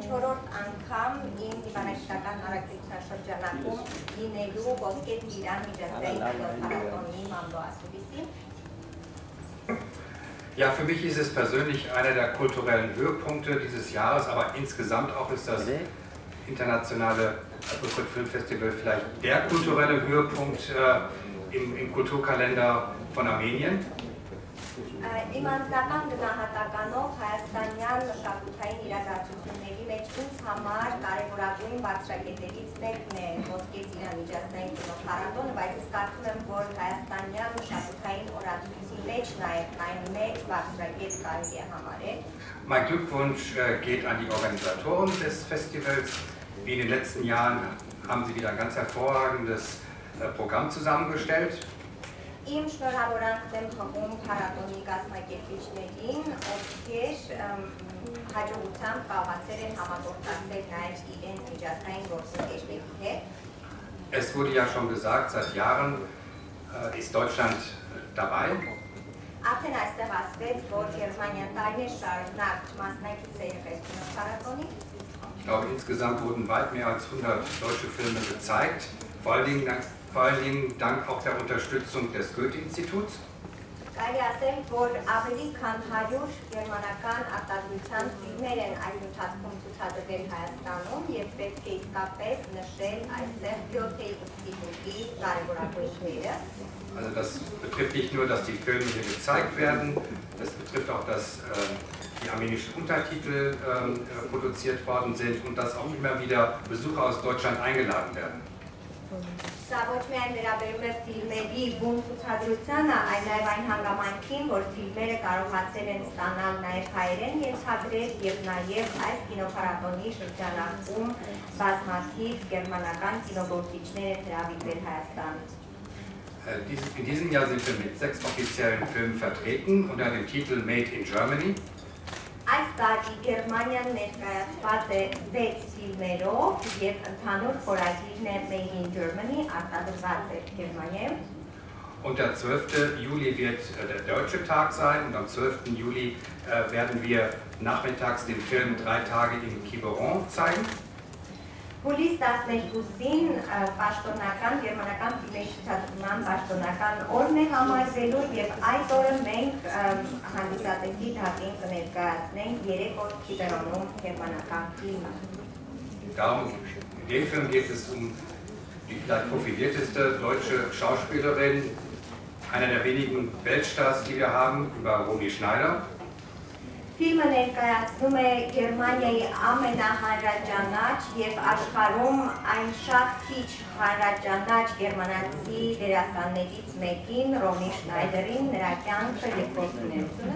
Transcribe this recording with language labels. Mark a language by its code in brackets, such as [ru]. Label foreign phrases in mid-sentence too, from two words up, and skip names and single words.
[hy] 4-րդ անգամ իմ դիվանագիտական հարաբերության շրջանակում լինելու Ոսկե ծիրան միջազգային փառատոնի մամլոասուլիսին։ [de] Ja, für mich ist es persönlich einer der kulturellen Höhepunkte dieses Jahres, aber insgesamt auch ist das internationale Apricot Film Festival vielleicht der kulturelle Höhepunkt im Kulturkalender von Armenien. [hy] Իմ անձնական գնահատականով հայաստանյան մշակութային իրադարձությունների մեջ ինձ համար կարևորագույն բարձրակետերից մեկն է Ոսկե ծիրան միջազգային կինոփառատոնը, բայց ես կարծում եմ, որ հայաստանյան մշակութային օրացույցի մեջ նաև այն մեծ բարձրակետ կարելի է համարել։ [de] Mein Glückwunsch geht an die Organisatoren des Festivals. Wie in den letzten Jahren haben sie wieder ein ganz hervorragendes Programm zusammengestellt. [hy] Իմ շնորհավորանքն եմ հղում փառատոնի կազմակերպիչներին, ովքեր հաջողությամբ կարողացել են համագործակցել նաև իրենց միջազգային գործընկերների հետ։ [de] Es wurde ja schon gesagt, seit Jahren ist Deutschland dabei. [hy] Արդեն այստեղ ասվեց, որ Գերմանիան տարիներ շարունակ մասնակից է եղել կինոփառատոնի։ [de] Ich glaube, insgesamt wurden weit mehr als 100 deutsche Filme gezeigt, vor allen Dingen dank auch der Unterstützung des Goethe-Instituts. [hy] Կարելի ասել, որ ավելի քան 100 գերմանական արտադրության ֆիլմեր են այս ընթացքում ցուցադրվել Հայաստանում եւ պետք է իսկապես նշել այստեղ Գյոթե ինստիտուտի կարևորագույն դերը։ [de] Also das betrifft nicht nur, dass die Filme hier gezeigt werden, das betrifft auch, dass die armenischen Untertitel produziert worden sind und dass auch immer wieder Besucher aus Deutschland eingeladen werden. [hy] Սա ոչ միայն վերաբերում է ֆիլմերի բուն ցուցադրությանը, այլ նաև այն հանգամանքին, որ ֆիլմերը կարողացել են ստանալ նաև հայերեն ենթագրեր եւ նաև այս կինոփառատոնի շրջանակում բազմաթիվ գերմանական կինոգործիչներ են հրավիրվել Հայաստան։ [de] In diesem Jahr sind wir mit 6 offiziellen Filmen vertreten unter dem Titel Made in Germany. [hy] Այս տարի Գերմանիան ներկայացված է 6 ֆիլմերով եւ ընդհանուր խորագիրն է Made in Germany արտադրված է Գերմանիայում։ [de] Und der 12. Juli wird der deutsche Tag sein und am 12. Juli werden wir nachmittags den Film 3 Tage im Quiberon zeigen. [hy] Հուլիս 12-ին պաշտոնական գերմանական ֆիլմերի ցուցադրման պաշտոնական օրն է համարվելու եւ այդ օրը մենք հանդիսատեսի դատին կներկայացնենք 3 օր Quiberoնում գերմանական ֆիլմը։ [de] Darum, in dem Film geht es um die vielleicht profilierteste deutsche Schauspielerin, einer der wenigen Weltstars, die wir haben, über Romy Schneider. [hy] Ֆիլմը ներկայացնում է Գերմանիայի ամենահանրաճանաչ եւ աշխարհում այն շատ քիչ հանրաճանաչ գերմանացի դերասաններից մեկին Ռոմի Շնայդերին նրա կյանքը եւ գործունեությունը։